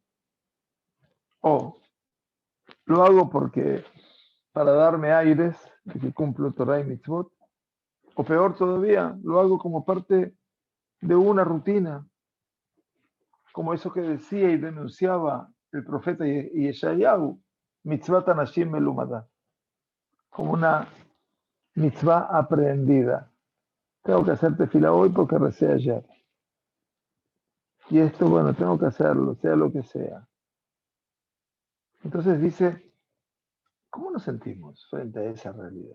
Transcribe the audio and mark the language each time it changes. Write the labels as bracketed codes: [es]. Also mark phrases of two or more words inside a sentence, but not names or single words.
[es] o lo hago porque para darme aires de que cumplo Torah y mitzvot, o peor todavía, lo hago como parte de una rutina, como eso que decía y denunciaba el profeta Yeshayahu, [he] מצות אנשים מלומדה, [es] como una mitzvah aprendida. Tengo que hacer tefila hoy porque recé ayer. Y esto, bueno, tengo que hacerlo, sea lo que sea. Entonces dice, ¿cómo nos sentimos frente a esa realidad?